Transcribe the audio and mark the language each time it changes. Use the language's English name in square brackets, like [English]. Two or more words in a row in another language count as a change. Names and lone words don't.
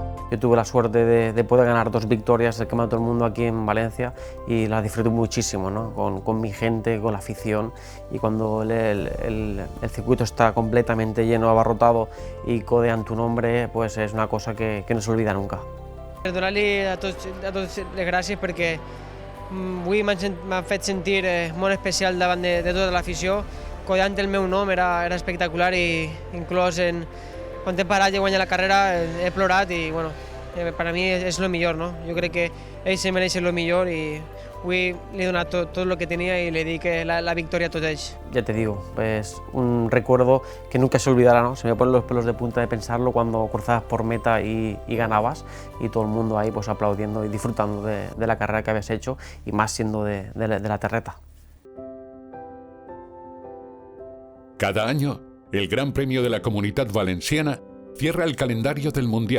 [Spanish] Yo tuve la suerte de poder ganar 2 victorias del Campeonato del Mundo aquí en Valencia y las disfruté muchísimo, ¿no? con mi gente, con la afición, y cuando el circuito está completamente lleno, abarrotado y codean tu nombre, pues es una cosa que no se olvida nunca. [Catalan] Donar-li a tots les gràcies perquè avui m'han fet sentir molt especial davant de tota l'afició. Codeant el meu nom era espectacular i inclús quan he parat de guanyar la carrera he plorat i bueno, per a mi és el millor, no? Jo crec que ells se mereixen el millor i avui li he donat tot el que tenia [Spanish] y le di la victoria a [Catalan] tots ells. [Spanish] Ya te digo, pues un recuerdo que nunca se olvidará, ¿no? Se me ponen los pelos de punta de pensarlo cuando cruzabas por meta y ganabas y todo el mundo ahí pues aplaudiendo y disfrutando de la carrera que habías hecho y más siendo de la terreta. Cada año, el Gran Premio de la Comunitat Valenciana cierra el calendario del Mundial.